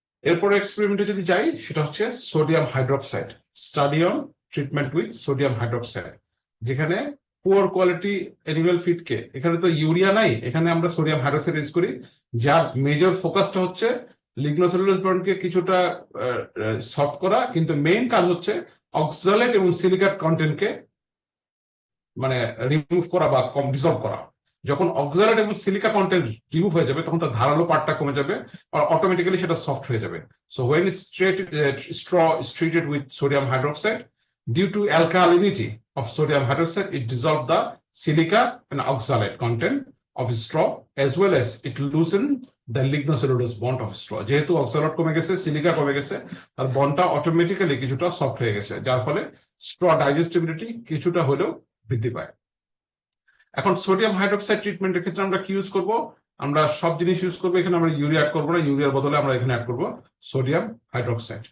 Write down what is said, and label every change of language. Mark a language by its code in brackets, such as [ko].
[bn] এরপর এক্সপেরিমেন্টে যদি যাই, সেটা হচ্ছে sodium hydroxide, [en] study on treatment with sodium hydroxide, [bn] যেখানে পুয়ার কোয়ালিটি অ্যানিমাল ফিডকে, এখানে তো ইউরিয়া নাই, এখানে আমরা সোডিয়াম হাইড্রোক্সাইড ইউজ করি, যার মেজর ফোকাসটা হচ্ছে লিগনোসেলুলোজ বন্ডকে কিছুটা সফট করা, কিন্তু মেইন কাজ হচ্ছে অক্সালেট এবং সিলিকেট কন্টেন্টকে মানে রিমুভ করা বা ডিসলভ করা। যখন অক্সালেট এবং সিলিকা কন্টেন্ট রিমুভ হয়ে যাবে তখন তার ধারালো পার্টটা কমে যাবে আর অটোমেটিক্যালি সেটা সফট হয়ে যাবে। [en] So when straw is treated with sodium hydroxide, due to alkalinity of sodium hydroxide, it dissolves the silica and oxalate content of straw, as well as it loosens the lignocellulose bond of straw. [bn] যেহেতু oxalate কমে গেছে, silica কমে গেছে, তার বন্ডটা automatically কিছুটা soft হয়ে গেছে, যার ফলে স্ট্র ডাইজেস্টিবিলিটি কিছুটা হলেও বৃদ্ধি পায়। এখন সোডিয়াম হাইড্রোক্সাইড ট্রিটমেন্টের ক্ষেত্রে আমরা কি ইউজ করব? আমরা সব জিনিস ইউজ করবো, এখানে আমরা ইউরিয়া অ্যাড করবো না, ইউরিয়ার বদলে আমরা এখানে অ্যাড করবো সোডিয়াম হাইড্রোক্সাইড।